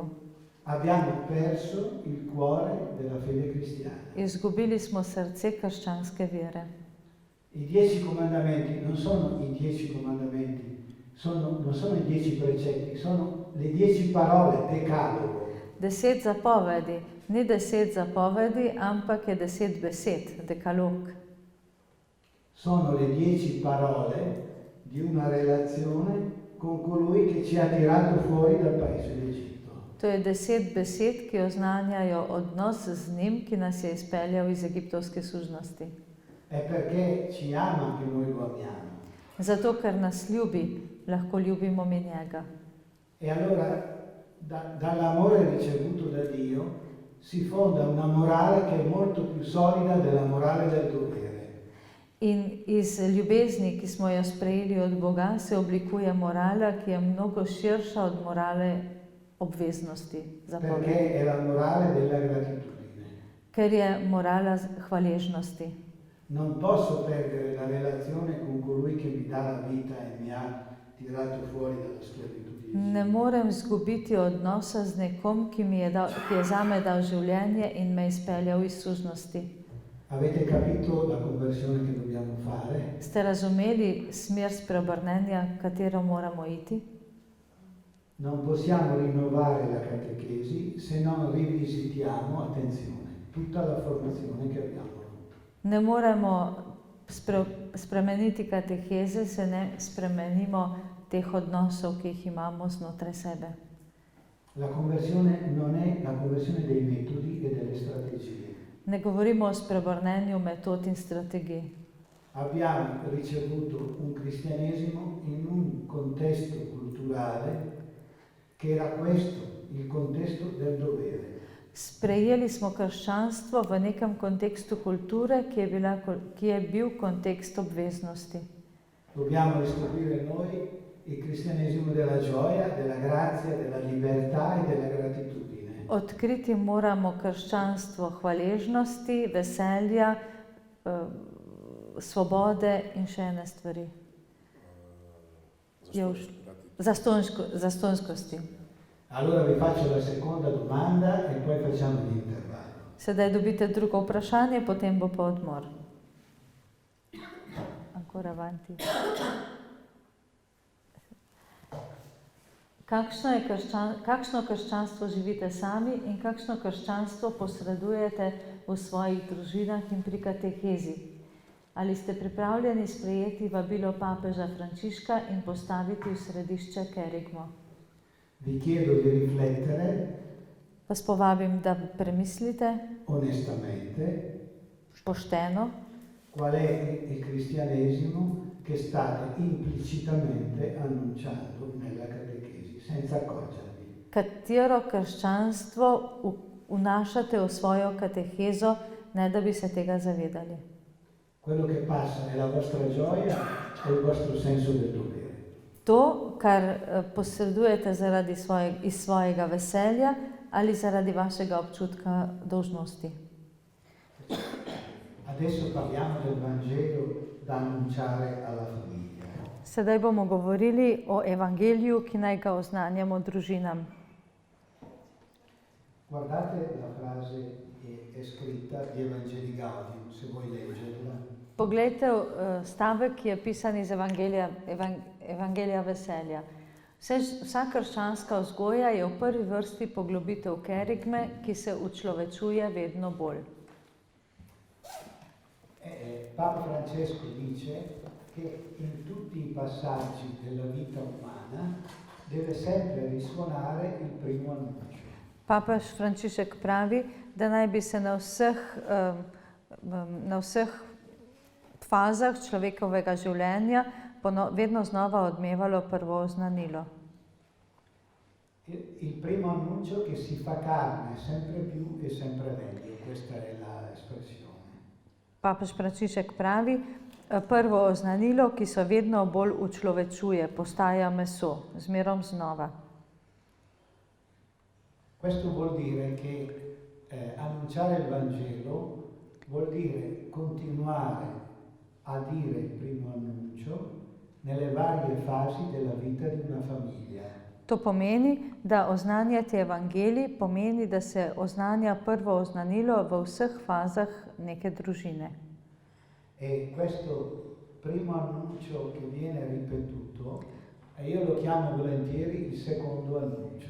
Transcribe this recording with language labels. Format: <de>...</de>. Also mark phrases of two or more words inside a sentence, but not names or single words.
<it>Abbiamo perso il cuore della fede cristiana.</it> <sl>Izgubili smo srce krščanske vere.</sl> <it>I 10 comandamenti non sono i 10 comandamenti, non sono i 10 precetti, sono le 10 parole, decalogo.</it> <sl>10 zapovedi, ni 10 zapovedi, ampak je 10 besed, dekalog.</sl> <it>Sono le 10 parole di una relazione con colui che ci ha tirato fuori dal paese d'Egitto.</it> <sl>To je 10 besed, ki oznanjajo odnos z njim, ki nas je izpeljal iz egiptovske služnosti.</sl> <it>È perché ci ama che noi lo amiamo.</it> <sl>Zato, ker nas ljubi, lahko ljubimo mi njega.</sl> <it>E allora dall'amore ricevuto da Dio si fonda una morale che è molto più solida della morale del dovere.</it> <sl>In iz ljubezni, ki smo jo sprejeli od Boga, se oblikuje morala, ki je mnogo širša od morale obveznosti, zapovedi.</sl> <it>Perché è la morale della gratitudine.</it> <sl>Ker je morala hvaležnosti.</sl> <it>Non posso perdere la relazione con colui che mi dà la vita e mi ha tirato fuori dalla schiavitù di Egitto.</it> <sl>Ne morem zgubiti odnosa z nekom, ki je zame dal življenje in me izpeljal iz služnosti.</sl> <it>Avete capito la conversione che dobbiamo fare?</it> <sl>Ste razumeli smer spreobrnenja, katero moramo iti?</sl> <it>Non possiamo rinnovare la catechesi se non rivisitiamo, attenzione, tutta la formazione che abbiamo avuto.</it> <sl>Ne moremo spremeniti kateheze, se ne spremenimo teh odnosov, ki jih imamo znotraj sebe.</sl> <it>La conversione non è la conversione dei metodi e delle strategie.</it> <sl>Ne govorimo o spreobrnenju metod in strategij.</sl> <it>Abbiamo ricevuto un cristianesimo in un contesto culturale che era questo, il contesto del dovere.</it> <sl>Sprejeli smo krščanstvo v nekem kontekstu kulture, ki je bil kontekst obveznosti.</sl> <it>Dobbiamo riscoprire noi il cristianesimo della gioia, della grazia, della libertà e della gratitudine.</it> <sl>Odkriti moramo krščanstvo hvaležnosti, veselja, svobode in še ene stvari. Zastonjskosti.</sl> <it>Allora vi faccio la seconda domanda e poi facciamo l'intervallo.</it> <sl>Sedaj dobite drugo vprašanje, potem bo pa odmor.</sl> <it>Ancora avanti.</it> <sl>Kakšno krščanstvo živite sami in kakšno krščanstvo posredujete v svojih družinah in pri katehezi? Ali ste pripravljeni sprejeti vabilo papeža Frančiška in postaviti v središče kerigmo?</sl> <it>Vi chiedo di riflettere</it> <sl>Vas povabim, da premislite</sl> <it>onestamente</it> <sl>pošteno,</sl> <it>qual è il cristianesimo che state implicitamente annunciando nella catechesi, senza accorgervi.</it> <sl>Katero krščanstvo vnašate v svojo katehezo, ne da bi se tega zavedali.</sl> <it>Quello che passa è la vostra gioia o il vostro senso del dovere.</it> <sl>To, kar posredujete iz svojega veselja ali zaradi vašega občutka dolžnosti.</sl> <it>Adesso parliamo del Vangelo da annunciare alla famiglia.</it> <sl>Sedaj bomo govorili o evangeliju, ki naj ga oznanjamo družinam.</sl> <it>Guardate la frase che è scritta di Evangelii Gaudium, se vuoi leggerla.</it> <sl>Poglejte stavek, ki je pisan iz Evangelija veselja. Vsa krščanska vzgoja je v prvi vrsti poglobitev kerigme, ki se učlovečuje vedno bolj.</sl> <it>Papa Francesco dice che in tutti i passaggi della vita umana deve sempre risuonare il primo annuncio.</it> <sl>Papež Frančišek pravi, da naj bi se na vseh fazah človekovega življenja vedno znova odmevalo prvo oznanilo.</sl> <it>Il primo annuncio che si fa carne sempre più e sempre meglio, questa è l'espressione.</it> <sl>Papež Frančišek pravi, prvo oznanilo, ki se vedno bolj učlovečuje, postaja meso, zmerom znova.</sl> <it>Questo vuol dire che annunciare il Vangelo vuol dire continuare a dire il primo annuncio nelle varie fasi della vita di una famiglia.</it> <sl>To pomeni, da oznanjati evangelij pomeni, da se oznanja prvo oznanilo v vseh fazah neke družine.</sl> <it>E questo primo annuncio che viene ripetuto, io lo chiamo volentieri il secondo annuncio.</it>